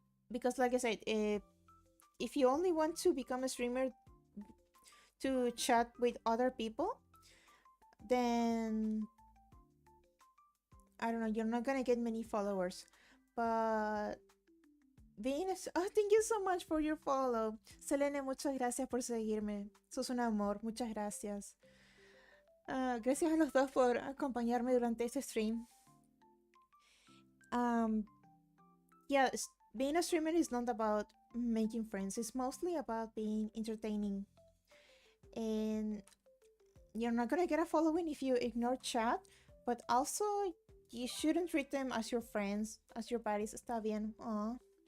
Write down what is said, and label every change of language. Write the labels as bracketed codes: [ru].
[en] Because, like I said, if you only want to become a streamer to chat with other people, then I don't know, you're not gonna get many followers. But being a, oh, thank you so much for your follow. [es] Selene, muchas gracias por seguirme. Sos un amor, muchas gracias. Gracias a los dos por acompañarme durante este stream. [en] Um, yeah, being a streamer is not about making friends. It's mostly about being entertaining. And you're not gonna get a following if you ignore chat, but also you shouldn't treat them as your friends, as your buddies. [es] Está bien. [en] Aww.